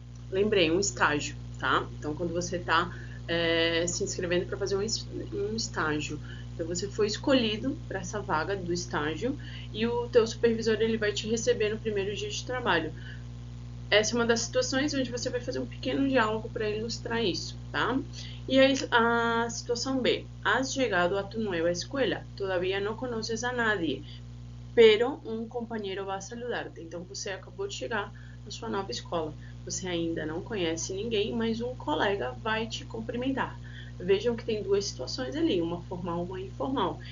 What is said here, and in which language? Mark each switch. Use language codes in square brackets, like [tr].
[pt] Lembrei, um estágio, tá? Então, quando você está se inscrevendo para fazer um estágio, então você foi escolhido para essa vaga do estágio e o teu supervisor ele vai te receber no primeiro dia de trabalho. Essa é uma das situações onde você vai fazer um pequeno diálogo para ilustrar isso, tá? E aí, a situação B. [es] Has llegado a tu nueva escuela. Todavía no conoces a nadie, pero un compañero va a saludarte. [pt] Então, você acabou de chegar na sua nova escola. Você ainda não conhece ninguém, mas um colega vai te cumprimentar. Vejam que tem duas situações ali, uma formal e uma informal.